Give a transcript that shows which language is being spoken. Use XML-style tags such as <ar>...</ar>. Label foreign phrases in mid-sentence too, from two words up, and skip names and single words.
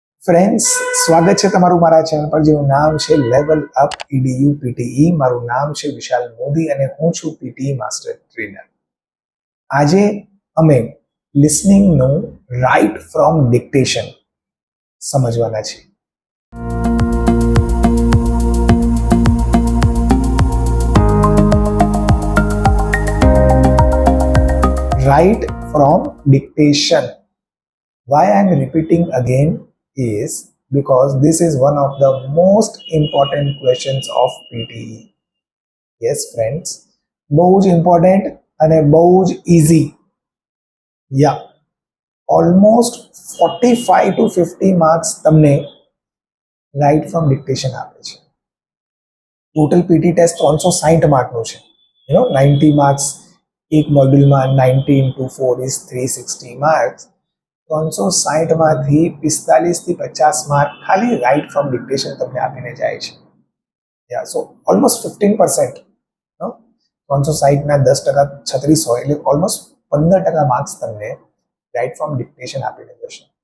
<gu>ફ્રેન્ડ્સ, સ્વાગત છે તમારું મારા ચેનલ પર, જેનું નામ છે લેવલ અપ EDU PTE. મારું નામ છે વિશાલ મોદી અને હું છું PTE</gu> <en>master trainer.</en> <gu>આજે અમે લિસનિંગનું</gu> <en>right from dictation</en> <gu>સમજવાના છીએ.</gu> <en>Right from dictation. Why I am repeating again is because this is one of the most important questions of PTE. Yes friends,</en> <gu>બહુ જ important અને બહુ જ easy.</gu> <en>Yeah, almost 45 to 50 marks તમને right from dictation</en> <gu>આપે છે. ટોટલ PT ટેસ્ટ 360 માર્કનું છે. 90 માર્ક્સ એક મોડ્યુલમાં,</gu> <en>90 into 4 is 360</en> <gu>માર્ક્સ. 360માંથી 45 થી 50 માર્ક ખાલી</gu> <en>right from dictation</en> <gu>તમને આપીને જાય છે.</gu> <en>so almost 15%.</en> <gu>360ના 10% 36 હોય એટલે</gu> <en>almost 15% marks</en> <gu>તમને</gu> <en>right from dictation</en> <gu>આપીને જશે.</gu>